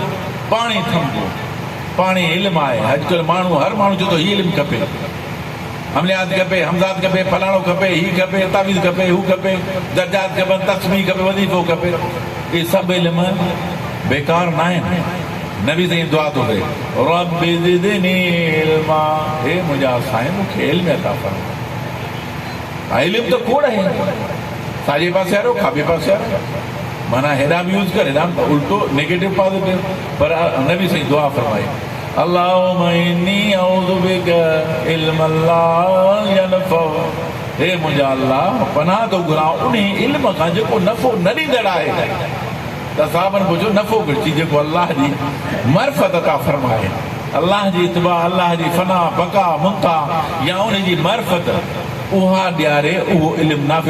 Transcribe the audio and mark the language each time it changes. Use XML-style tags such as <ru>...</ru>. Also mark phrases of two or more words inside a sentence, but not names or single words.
<sd>पाणी थमंदो पाणी इल्मु आहे अॼुकल्ह माण्हू हर माण्हू चए थो हीउ इल्मु खपे अमलियात खपे, हमज़ात खपे, फलाणो खपे, ही खपे, तावीज़ खपे, हू खपे, दर्जात खपनि, तस्मीह खपे, वज़ीफ़ो खपे। इहे सभु इल्म बेकार न आहिनि। नबी साईं दुआ थो करे,</sd> <ar>رب زدني علما,</ar> <sd>हे मुंहिंजा साईं मूंखे इल्म अता फरमा। इल्म त खोड़ आहे, साॼे पासे वारो, खाॿे पासे वारो, माना हेॾा बि यूज़ करे, हेॾा उल्टो</sd> <en>negative positive.</en> <sd>पर नबी साईं दुआ फरमाई,</sd> <ar>اللهم إني أعوذ بك علما لا ينفع,</ar> <sd>हे मुंहिंजा अल्लाह पनाह थो घुरां उन इल्म खां जेको नफ़ो न ॾींदड़ आहे। त साहबनि पुछो नफ़ो घुरिजी जेको अल्लाह जी मरफ़त अता फरमाए, अल्लाह जी इत्बा, अल्लाह जी फना बका मुंता या उन जी मरफ़त उहा ॾियारे, उहो इल्म नाफ़े।</sd>